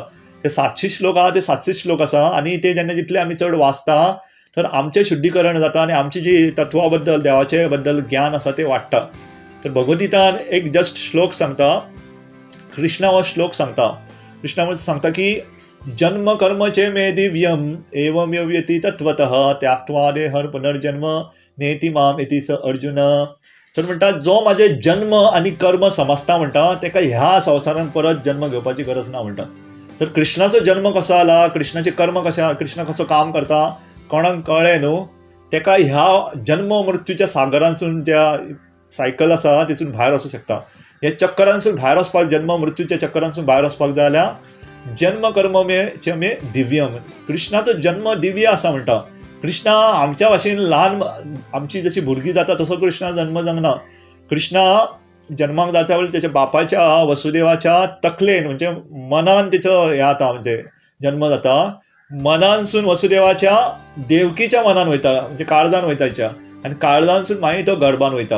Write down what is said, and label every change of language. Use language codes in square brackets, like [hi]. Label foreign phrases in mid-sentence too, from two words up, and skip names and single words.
[kok] ते 700 श्लोक आहा ते 700 श्लोक आसा. आनी ते जेन्ना जितले आमी चड वाचता तर आमचें शुद्धीकरण जाता आनी आमची जी तत्वा बद्दल देवाचे बद्दल ज्ञान आसा तें वाडटा. तर भगवद्गीतान एक जस्ट श्लोक सांगता, कृष्णा हो श्लोक सांगता. कृष्णा सांगता की [sa] जन्म कर्म चे मे दिव्यम एवमेव यति तत्वतः त्याक्त्वा देहर पुनर्जन्म नेति माम इति स अर्जुन. [kok] तर म्हणटा जो म्हाजे जन्म आनी कर्म समजता म्हणटा तेका ह्या संवसारांत परत जन्म घेवपाची गरज ना म्हणटा. तर कृष्णाचो जन्म कसो जाला, कृष्णाचे कर्म कशे, कृष्ण कसो काम करता कोणाक कळ्ळें न्हू, तेका ह्या जन्म मृत्यूच्या सागरांसून ज्या सायकल आसा तितून भायर वचूंक शकता. हे चक्रांसून भायर वचपाक, जन्म मृत्यूच्या चक्रांसून भायर वचपाक जाय जाल्यार [sa] जन्म कर्म मे दिव्यम. [kok] कृष्णाचो जन्म दिव्य आसा म्हणटा. कृष्णा आमच्या भाशेन ल्हान, आमची जशी भुरगीं जाता तसो कृष्णा जन्म जावना. कृष्णा जन्माक जाता वेळी त्याच्या बापाच्या वसुदेवाच्या तकलेन म्हणजे मनान तिचो हे जाता, म्हणजे जन्म जाता. मनानसून वसुदेवाच्या देवकीच्या मनान वयता, म्हणजे काळजान वयता तिच्या, आनी काळजानसून मागीर तो गर्भान वयता.